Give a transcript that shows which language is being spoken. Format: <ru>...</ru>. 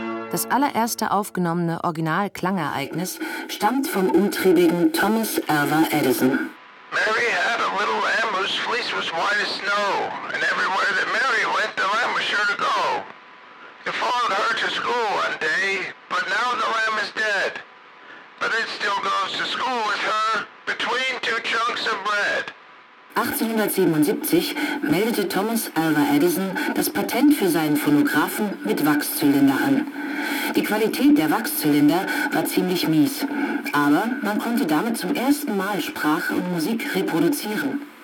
<de>Das allererste aufgenommene Original-Klangereignis stammt vom umtriebigen Thomas Alva Edison.</de> <en>Mary had a little lambish fleece was white as snow, and everywhere that Mary went, the lamb was sure to go. It followed her to school one day, but now the lamb is dead. But it still goes to school with her between two chunks of bread.</en> <de>1877 meldete Thomas Alva Edison das Patent für seinen Phonographen mit Wachszylinder an. Die Qualität der Wachszylinder war ziemlich mies, aber man konnte damit zum ersten Mal Sprache und Musik reproduzieren.</de>